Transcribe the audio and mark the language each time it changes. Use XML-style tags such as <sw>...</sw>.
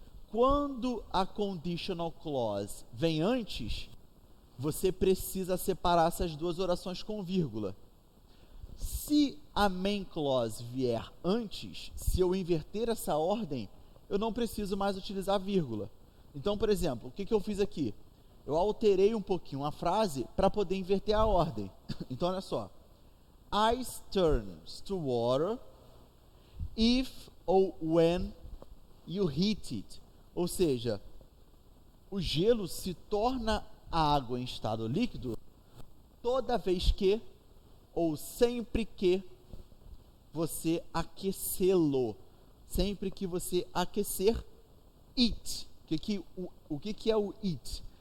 <pt>Quando a conditional clause vem antes, você precisa separar essas duas orações com vírgula. Se a main clause vier antes, se eu inverter essa ordem, eu não preciso mais utilizar vírgula. Então, por exemplo, o que eu fiz aqui? Eu alterei um pouquinho a frase para poder inverter a ordem. Então, olha só.</pt> <en>Ice turns to water if ou when you heat it.</en> <pt>Ou seja, o gelo se torna água em estado líquido toda vez que ou sempre que você aquecê-lo. Sempre que você aquecer it. O que é o it?</pt>